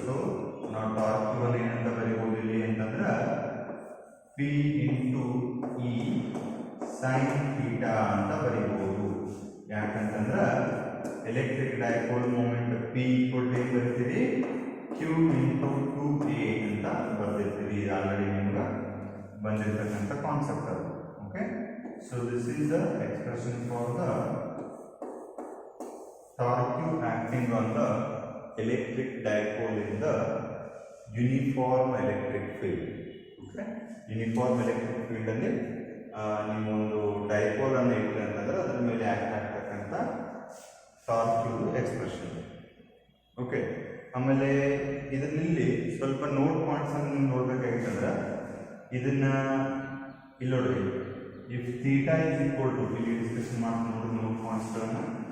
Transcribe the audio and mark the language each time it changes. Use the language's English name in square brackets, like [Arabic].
[Kannada] So ನಾವು torque Q ಅನ್ನು ಏನಂತ ಬರೀಬಹುದು ಇಲ್ಲಿ ಅಂತಂದ್ರೆ [English] P into E sin theta [Kannada] ಅಂತ ಬರೀಬಹುದು. ಯಾಕಂತಂದ್ರೆ electric dipole moment P equal to ಬರೀತೀರಿ [English] Q into 2A [Kannada] ಅಂತ ಬರ್ದಿರ್ತೀರಿ. ಆಲ್ರೆಡಿ ನಿಮ್ಗೆ ಬಂದಿರತಕ್ಕಂಥ ಕಾನ್ಸೆಪ್ಟ್ ಅದು. [English] Okay, so this is the expression for the torque Q acting on the electric dipole in the uniform electric field. [Kannada] Okay, uniform electric field ಅಲ್ಲಿ ನೀವು ಒಂದು dipole ಅನ್ನು ಇಟ್ಟರೆ ಅಂತಂದ್ರೆ ಅದ್ರ ಮೇಲೆ ಆಕ್ಟ್ ಆಗ್ತಕ್ಕಂಥ ಟಾರ್ಕ್ ಎಕ್ಸ್ಪ್ರೆಷನ್. ಓಕೆ, ಆಮೇಲೆ ಇದನ್ನಿಲ್ಲಿ ಸ್ವಲ್ಪ ನೋಟ್ ಪಾಯಿಂಟ್ಸ್ ಅನ್ನು ನೋಡ್ಬೇಕಾಗಿತ್ತಂದ್ರೆ ಇದನ್ನ ಇಲ್ಲಿ ನೋಡ್ರಿ, [English] if theta is equal to, [Kannada] ಇಲ್ಲಿ ಡಿಸ್ಕಷನ್ ಮಾಡ್ಕೊಂಡು ನೋಡಿ ನೋಟ್ ಪಾಯಿಂಟ್ಸ್ಗಳನ್ನು.